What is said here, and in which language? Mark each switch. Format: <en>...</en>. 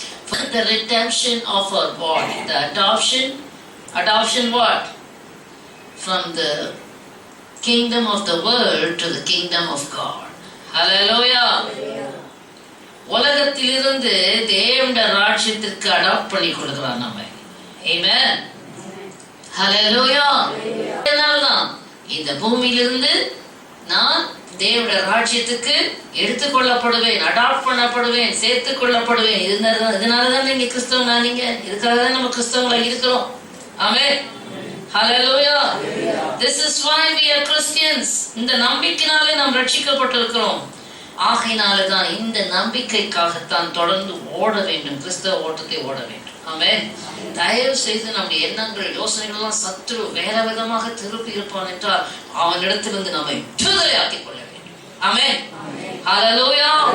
<en>for the redemption of our body. The adoption what? From the kingdom of the world to the kingdom of God. Hallelujah.</en> <ta>உலகத்திலிருந்து தேவனுடைய ராஜ்யத்திற்கு adapt பண்ணி கொடுக்கிறார் நம்ம. Amen. Hallelujah. அதனால்தான் இந்த பூமியிலிருந்து நான் தேவனுடைய ராஜ்யத்துக்கு எடுத்துக்கொள்ளப்படுவேன், அடாப்ட் பண்ணப்படுவேன், சேர்த்துக் கொள்ளப்படுவேன். இதனாலதான் நீங்க கிறிஸ்தவனா? நீங்க இதுக்காக தான் நம்ம கிறிஸ்தவங்களா இருக்கிறோம்.</ta> <en>Amen. Hallelujah. This is why we are Christians.</en> <ta>இந்த நம்பிக்கையினாலே நாம் ரட்சிக்கப்பட்டிருக்கிறோம். ஆகையினால்தான் இந்த நம்பிக்கைக்காகத்தான் தொடர்ந்து ஓட வேண்டும், கிறிஸ்தவ ஓட்டத்தை ஓட வேண்டும். ஆமென். தயவு செய்து நம்முடைய எண்ணங்கள் யோசனைகள் எல்லாம் சத்துரு வேற விதமாக திருப்பி இருப்பான் என்றால் அவனிடத்திலிருந்து நம்மை விடுதலை ஆக்கிக் கொள்ள வேண்டும். ஆமென். ஹalleluya.</ta>